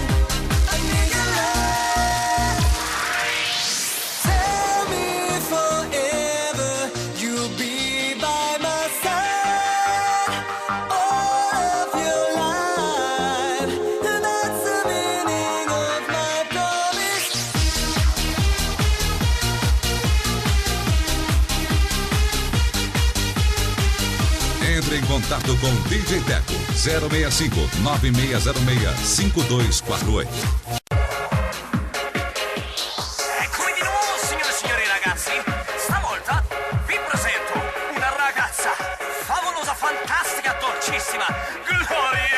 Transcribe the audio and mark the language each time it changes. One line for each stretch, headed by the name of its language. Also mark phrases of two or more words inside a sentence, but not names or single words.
English: I need your love. Tell me forever you'll be by my side all of your life. And that's the meaning of my promise.
Portuguese: Entre em contato com DJ Teco 065 9606 5248.
Italian: Eccomi di nuovo, signore e signori ragazzi. Stavolta vi presento una ragazza favolosa, fantastica, dolcissima, Gloria!